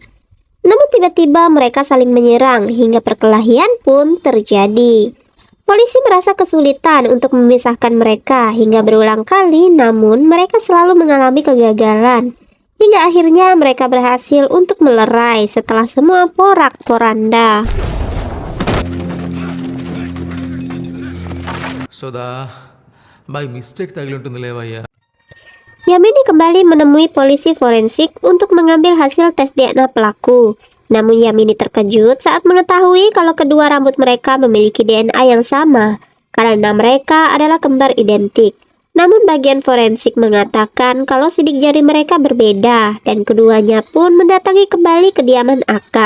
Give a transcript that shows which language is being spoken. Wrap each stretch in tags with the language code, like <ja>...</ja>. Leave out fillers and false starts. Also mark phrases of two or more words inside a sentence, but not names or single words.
<id>Namun tiba-tiba mereka saling menyerang hingga perkelahian pun terjadi. Polisi merasa kesulitan untuk memisahkan mereka hingga berulang kali, namun mereka selalu mengalami kegagalan. Hingga akhirnya mereka berhasil untuk melerai setelah semua porak-poranda.</id> <en>by mistake</en> <te>తగిలి ఉంటుంది లేవయ్యా.</te> <id>Yamini kembali menemui polisi forensik untuk mengambil hasil tes DNA pelaku. Namun Yamini terkejut saat mengetahui kalau kedua rambut mereka memiliki DNA yang sama karena mereka adalah kembar identik. Namun bagian forensik mengatakan kalau sidik jari mereka berbeda dan keduanya pun mendatangi kembali kediaman Akash.</id>